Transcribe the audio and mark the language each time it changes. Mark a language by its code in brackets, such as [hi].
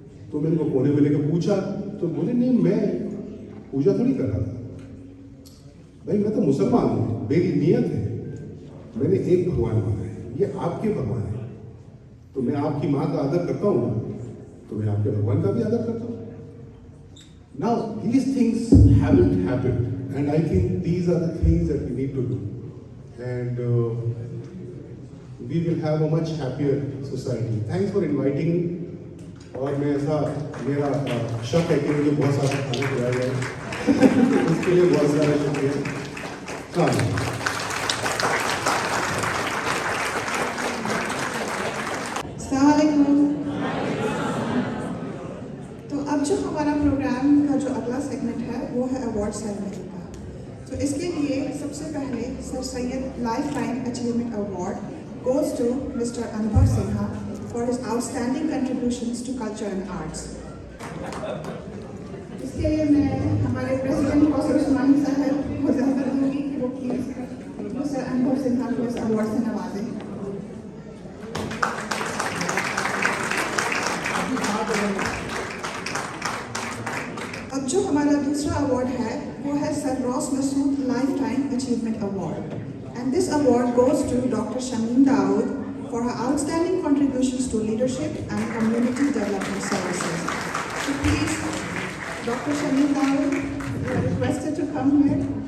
[hi] तो मैंने वो कोने में लेकर पूछा, तो बोले नहीं मैं पूजा थोड़ी कर रहा था भाई, मैं तो मुसलमान हूँ, मेरी नियत है, मैंने एक भगवान माना है, ये आपके भगवान है, तो मैं आपकी माँ का आदर करता हूँ ना, तो मैं आपके भगवान का भी आदर करता हूँ। [en] Now these things haven't happened, and I think these are the things that we need to do, and we will have a much happier society. Thanks for inviting me. [hi] और मैं ऐसा मेरा शक है कि मुझे बहुत सारा खाना खिलाया जाए, उसके लिए बहुत सारा शुक्रिया। अस्सलाम वालेकुम। तो अब जो अवार्ड सेरेमनी का। तो इसके लिए सबसे पहले sir Syed life time achievement award [en] goes to Mr. Anubhav Sinha for his outstanding contributions to culture and arts. [hi] इसके लिए मैं हमारे प्रेसिडेंट कौसर उस्मानी साहब को ज़्यादा दूंगी कि वो प्लीज मिस्टर अनुभव सिन्हा को इस अवार्ड से नवाजें। अब जो हमारा दूसरा अवार्ड है वो है sir Ross Masood life time achievement award [en] And this award goes to Dr. Shamim Dawood for her outstanding contributions to leadership and community development services. So please, Dr. Shamim Dawood, you are requested to come here.